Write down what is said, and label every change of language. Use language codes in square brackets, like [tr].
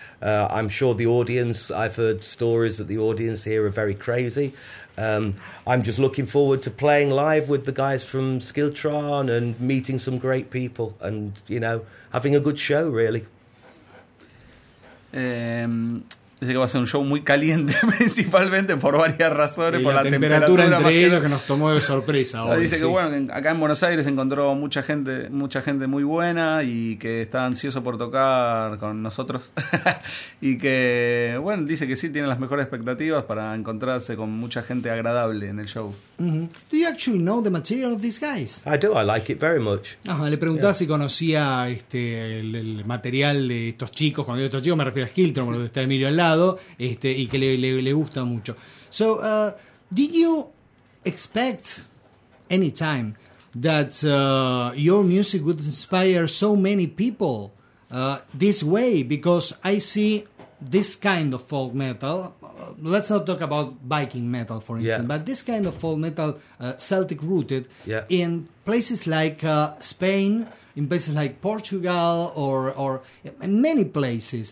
[en] I'm sure the audience, I've heard stories that the audience here are very crazy. I'm just looking forward to playing live with the guys from Skiltron and meeting some great people and, you know, having a good show, really. [es] Dice que va a ser un show muy caliente, principalmente por varias razones, y por la temperatura entre más ellos que nos tomó de sorpresa. Hoy, dice sí. Que bueno, acá en Buenos Aires encontró mucha gente muy buena y que está ansioso por tocar con nosotros. Y que, bueno, dice que sí, tiene las mejores expectativas para encontrarse con mucha gente agradable en el show. Mm-hmm. [en] Do you actually know the material of these guys? I do, I like it very much. [es] Ajá, le preguntaba si conocía el material de estos chicos. Cuando digo estos chicos me refiero a Skiltron, cuando está Emilio al lado, y que le gusta mucho. [en] So, did you expect any time that your music would inspire so many people this way? Because I see this kind of folk metal, let's not talk about Viking metal, for instance, but this kind of folk metal, Celtic rooted, in places like Spain, in places like Portugal, or in many places.